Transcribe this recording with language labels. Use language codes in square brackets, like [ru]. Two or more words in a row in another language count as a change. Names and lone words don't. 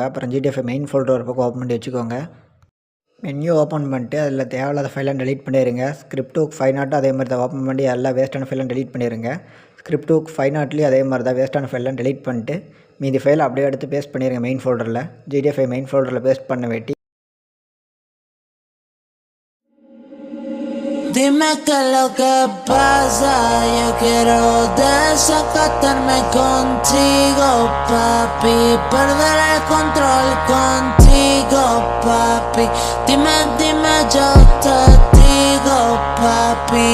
[ta] அப்புறம் [en] GDFI main folder [ta] ஒரு பக்கம் ஓப்பன் பண்ணி வச்சுக்கோங்க. [en] menu open [ta] பண்ணிட்டு அதில் தேவையில்லாத [en] files delete [ta] பண்ணிடுங்க. ஸ்கிரிப்ட் 5.0 அதே மாதிரி தான் ஓப்பன் பண்ணி எல்லா வேஸ்ட்டான [en] files delete [ta] பண்ணிடுங்க. ஸ்கிரிப்ட் 5.0லேயும் அதே மாதிரி தான் வேஸ்ட்டான [en] files delete [ta] பண்ணிட்டு மீதி ஃபைலை அப்படியே எடுத்து பேஸ்ட் பண்ணிடுங்க [en] main folder. GDFI main folder [ta] பேஸ்ட் பண்ண வேட்டி [es] Dime qué es lo que pasa, yo quiero desacatarme contigo, papi, perder el control contigo, papi, dime, yo te digo, papi.